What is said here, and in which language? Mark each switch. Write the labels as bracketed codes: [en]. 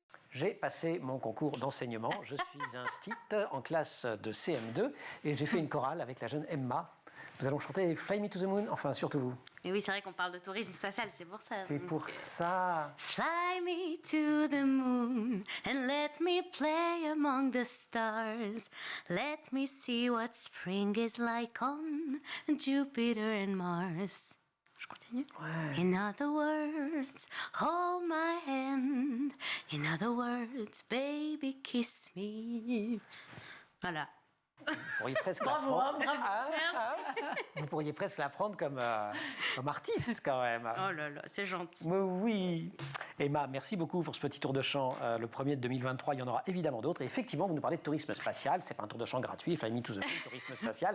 [fr] J'ai passé mon concours d'enseignement. Je suis instit en classe de CM2 et j'ai fait une chorale avec la jeune Emma. Nous allons chanter Fly Me to the Moon, enfin surtout vous. Mais oui, c'est vrai qu'on parle de tourisme spatial, c'est pour ça. C'est pour ça. [en] Fly me to the moon and let me play among the stars. Let me see what spring is like on Jupiter and Mars. [fr] Je continue. Ouais. [en] In other words, hold my hand. In other words, baby, kiss me. [fr] Voilà. Vous pourriez presque Bravo, Vous pourriez presque l'apprendre comme artiste quand même. Oh là là, c'est gentil. Mais oui. Emma, merci beaucoup pour ce petit tour de chant. Le premier de 2023, il y en aura évidemment d'autres. Et effectivement, vous nous parlez de tourisme spatial. C'est pas un tour de chant gratuit. Fly Me to the Moon, tourisme spatial.